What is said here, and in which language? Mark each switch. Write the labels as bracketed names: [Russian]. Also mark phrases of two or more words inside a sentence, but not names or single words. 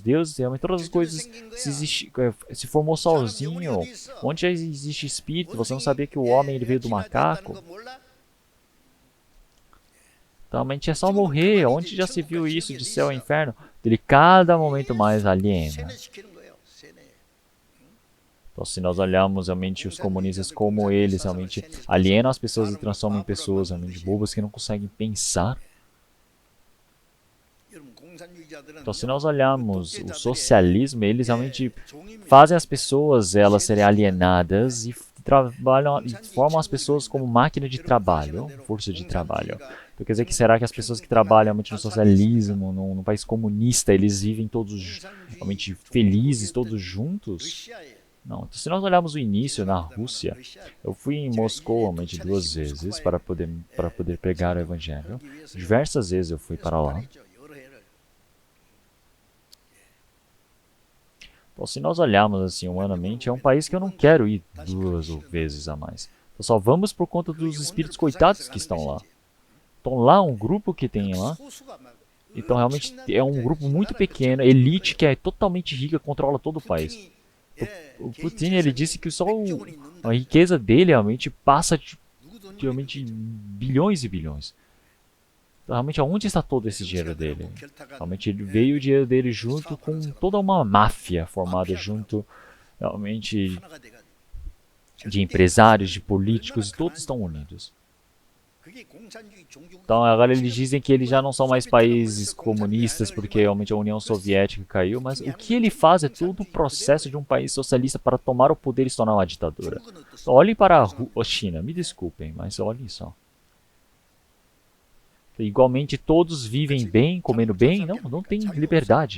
[Portuguese] Deus, realmente todas as coisas se formou sozinho. Onde já existe espírito? Você não sabia que o homem ele veio do macaco? Então, realmente é só morrer. Onde já se viu isso de céu ao inferno? Ele cada momento mais aliena. [Korean] 세뇌시키는 거예요. 세뇌. [Portuguese] Então, se nós olharmos realmente os comunistas como eles realmente alienam as pessoas e transformam em pessoas realmente bobas que não conseguem pensar. [Korean] 여러분, 공산주의자들은 [Portuguese] Então, se nós olharmos o socialismo, eles realmente fazem as pessoas elas serem alienadas e trabalham e formam as pessoas como máquina de trabalho, força de trabalho. Então, quer dizer que será que as pessoas que trabalham realmente no socialismo, num país comunista, eles vivem todos realmente felizes, todos juntos? [Korean] 러시아에 [Portuguese] Não. Então, se nós olharmos o início na Rússia, eu fui em Moscou realmente 2 vezes para poder pregar o evangelho. Diversas vezes eu fui para lá. [Korean] 여러 해를 [Portuguese] Então, se nós olharmos assim humanamente, é um país que eu não quero ir 2 vezes a mais. Então, só vamos por conta dos espíritos coitados que estão lá. Então, lá um grupo que tem lá. [Korean] 소수가 막 [Portuguese] Então, realmente é um grupo muito pequeno, elite que é totalmente rica, controla todo o país. O Putin ele disse que só a riqueza dele realmente passa de realmente bilhões e bilhões. Então, realmente, aonde está todo esse dinheiro dele? Realmente, ele veio o dinheiro dele junto com toda uma máfia formada junto, realmente, [Korean] 하나가 돼가지고 [Portuguese] de empresários, de políticos, e todos estão unidos. [Korean] 그게 공산주의 종교 [Portuguese] Então, agora eles dizem que eles já não são mais países comunistas porque realmente a União Soviética caiu, mas o que ele faz é todo o processo de um país socialista para tomar o poder e se tornar uma ditadura. Então, olhem para a China, me desculpem, mas olhem só. Igualmente todos vivem bem, comendo bem, não tem liberdade.